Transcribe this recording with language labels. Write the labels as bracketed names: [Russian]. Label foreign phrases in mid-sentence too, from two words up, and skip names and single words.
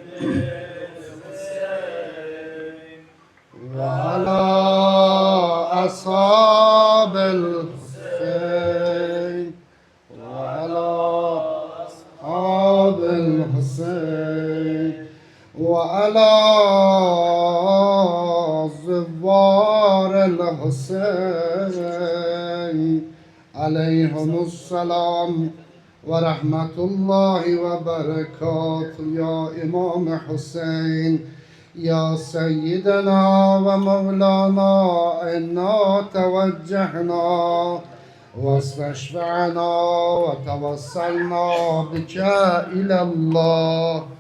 [Arabic] وعلى أصحاب الحسين وعلى أصحاب الحسين وعلى زوار الحسين عليهم السلام ورحمة الله وبركاته يا إمام حسين يا سيدنا ومولانا إنا توجهنا واستشفعنا وتوسلنا بك إلى الله